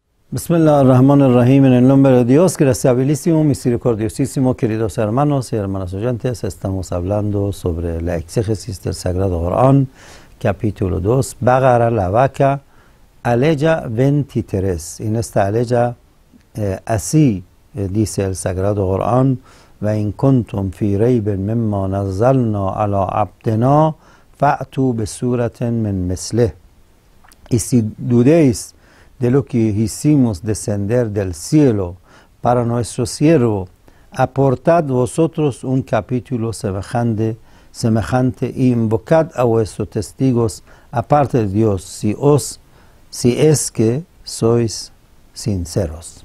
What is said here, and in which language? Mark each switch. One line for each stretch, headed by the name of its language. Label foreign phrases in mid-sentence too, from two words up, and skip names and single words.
Arabic: بسم الله الرحمن الرحيم,
Spanish: en el nombre de Dios, graciabilísimo, misericordiosísimo, queridos hermanos y hermanas oyentes. Estamos hablando sobre la exégesis del Sagrado Corán, capítulo 2, Baqara, la vaca, aleya 23. En esta aleya, así dice el Sagrado Corán:
Arabic: وَإِن كُنْتُمْ فِي رَيْبٍ مِمَّا نَزَّلْنَا عَلَى عَبْدِنَا فَأْتُوا بِسُورَةٍ مِّن مِثْلِهِ.
Spanish: Y si dudéis de lo que hicimos descender del cielo para nuestro siervo, aportad vosotros un capítulo semejante y invocad a vuestros testigos aparte de Dios, si es que sois sinceros.